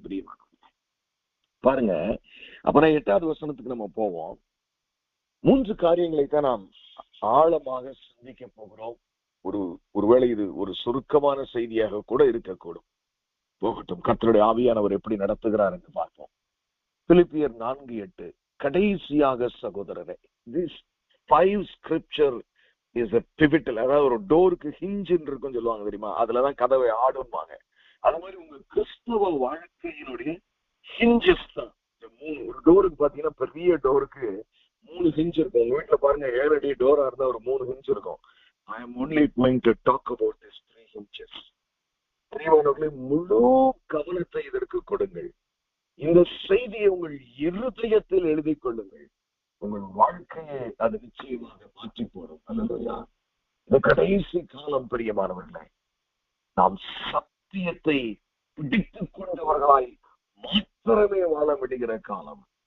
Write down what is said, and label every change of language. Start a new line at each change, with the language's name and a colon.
Tamil: பிரியமா பாருங்க. அப்புறம் 8வது வசனத்துக்கு நம்ம போவோம். 3 காரியங்களை தான் நாம் ஆழமாக சிந்திக்க போகிறோம். ஒருவேளை இது ஒரு சுருக்கமான செய்தியாக கூட இருக்கக்கூடும். போகட்டும், கர்த்தருடைய ஆவியானவர் எப்படி நடத்துகிறார் என்று பார்ப்போம். பிலிப்பியர் 4:8. கடைசியாக சகோதரரே,
English: this 5 scripture is a pivotal.
Tamil: அதாவது ஒரு டோருக்கு ஹிஞ்ச் இருக்குன்னு சொல்லுவாங்க தெரியுமா, அதுலதான் கதவை ஆடுவாங்க. அது மாதிரி உங்க கிறிஸ்தவ வாழ்க்கையினுடைய ஹிஞ்சஸ் தான் இந்த 3. ஒரு டோருக்கு பாத்தீங்கன்னா பெரிய டோருக்கு 3 ஹிஞ்ச் இருக்கும். உங்க வீட்டுல பாருங்க 7 அடி டோரா இருந்தா ஒரு 3 ஹிஞ்ச் இருக்கும்.
English: I am only going to talk about these 3 hinges.
Tamil: பிரியமானவர்களே, முழு கவனத்தை இதற்கு கொடுங்கள். இந்த செய்தியை உங்கள் இருதயத்தில் எழுதி கொள்ளுங்கள். உங்கள் வாழ்க்கையை அது நிச்சயமாக மாற்றி போடும். அல்லேலூயா. இந்த கடைசி காலம் பிரியமானவர்களே, நாம் சத்தியத்தை பிடித்துக் கொண்டவர்களாய் மாத்திரமே வாழ விடுகிற காலம்.